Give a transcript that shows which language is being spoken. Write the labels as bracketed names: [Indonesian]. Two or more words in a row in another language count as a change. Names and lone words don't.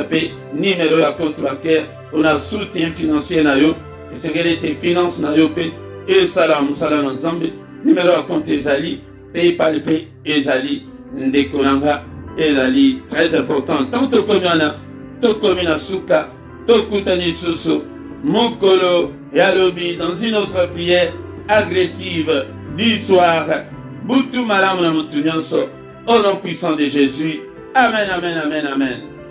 [Lingala] pe numéro ya [French] compte bancaire [Lingala] ona [French] soutien financier [Lingala] na yo esengeli te finance na yo pe esala mosala na nzambe numéro ya compte ezali paypal pe ezali ndeko nanga ezali [French] très important [Lingala] tant tokomi wana tokomi na suka tokutani lisusu mokolo ya lobi [French] dans une autre prière agressive du soir. [Lingala] Boutou malamu na mutu nyonso [French] au nom puissant de Jésus. [Lingala] Amen, amen, amen, amen.